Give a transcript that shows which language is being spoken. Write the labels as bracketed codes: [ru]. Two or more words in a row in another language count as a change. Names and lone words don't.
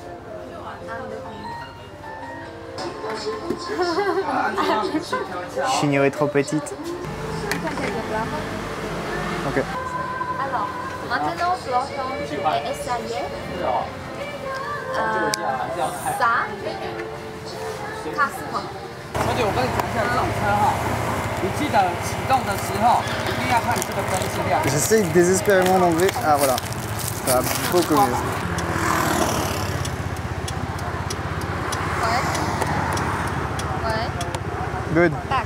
[fr] Chenio est trop petite. Ok. Alors, maintenant, bloquons et essayer. Ça, 40. [zh] 而且我跟你讲一下，这种车哈，你记得启动的时候一定要看这个灯是亮。 [fr] J'essaye désespérément d'enlever. Ah voilà, ça va beaucoup mieux. Good. Back.